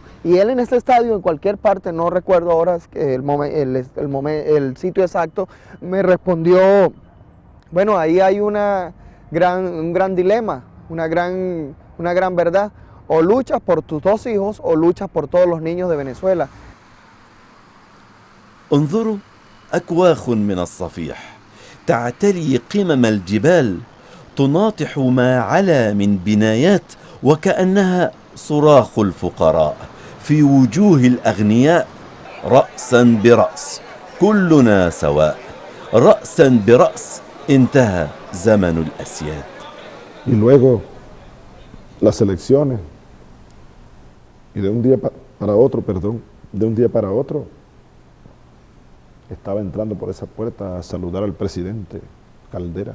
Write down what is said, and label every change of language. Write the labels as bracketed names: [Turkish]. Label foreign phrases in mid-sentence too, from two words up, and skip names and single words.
[Spanish] Y él en este estadio, en cualquier parte, no recuerdo ahora el sitio exacto, me respondió, bueno, ahí hay un gran dilema, una gran una gran verdad. O luchas por tus 2 hijos o luchas por todos los niños de Venezuela. [Arabic] انظروا أكواخ من الصفيح تعتلي قمم الجبال تناطح ما علا من بنايات وكأنها صراخ الفقراء في وجوه الأغنياء رأسا برأس كلنا سواء رأسا برأس انتهى زمن الأسياد. [Spanish] Y luego las elecciones y de un día para otro, de un día para otro estaba entrando por esa puerta a saludar al presidente Caldera.